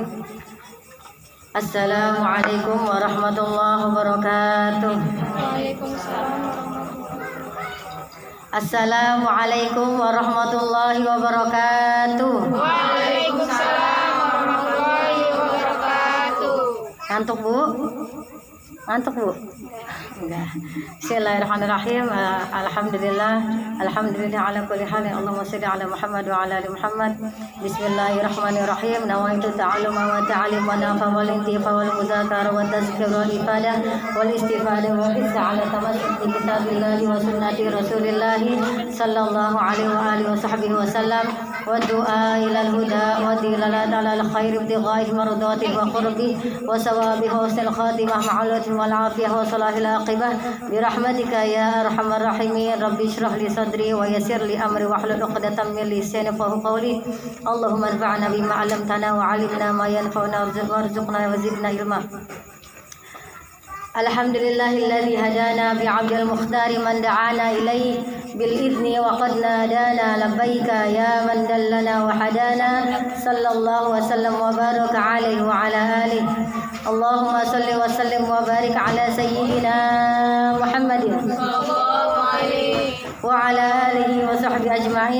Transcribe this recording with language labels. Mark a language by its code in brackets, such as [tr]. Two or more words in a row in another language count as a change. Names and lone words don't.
[ar] السلام عليكم ورحمة الله وبركاته. السلام عليكم ورحمة الله وبركاته. وعليكم السلام ورحمة الله وبركاته. [id] Ngantuk Bu? Ngantuk Bu? Enggak. [ar] بسم الله الرحمن الرحيم. الحمد لله. الحمد لله على كل حال. اللهم صل على محمد وعلى آل محمد. بسم الله الرحمن الرحيم. نويت التعلم والتعليم والنفع والانتفاع والمذاكرة والتذكير والإفادة والاستفادة والحث على التمسك بكتاب الله وسنة رسول الله صلى الله عليه وعلى آله وصحبه وسلم والدعاء إلى الهدى والدلالة على الخير ابتغاء مرضاة وقرب وثواب حسن الخاتمة معالاة والعافية وصلاح العاقبة برحمتك يا أرحم الراحمين. رب اشرح لي صدري ويسر لي أمري واحلل عقدة من لساني يفقهوا قولي. اللهم انفعنا بما علمتنا وعلمنا ما ينفعنا وارزقنا وزدنا علما. الحمد لله الذي هدانا بعبد المختار من دعانا إليه بالإذن وقد نادانا لبيك يا من دلنا وهدانا صلى الله وسلم وبارك عليه وعلى آله. اللهم صل وسلم وبارك على سيدنا محمد صلى الله عليه وعلى آله وصحبه أجمعين.